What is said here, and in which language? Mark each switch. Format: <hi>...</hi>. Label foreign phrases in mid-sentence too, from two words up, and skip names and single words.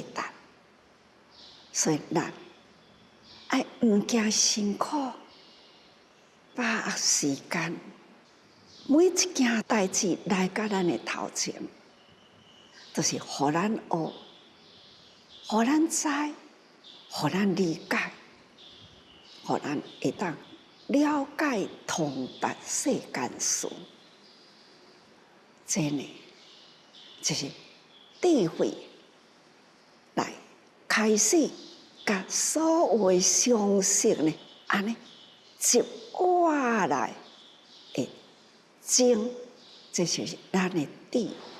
<nan>所以咱爱毋惊辛苦，把握时间，每一件代志来到咱的头前，就是互咱学，互咱知，互咱理解，互咱会当了解通达世间事。这呢，就是智慧来开始，甲所有的常识呢，安尼一挖来会精，这就是咱的智慧。</nan>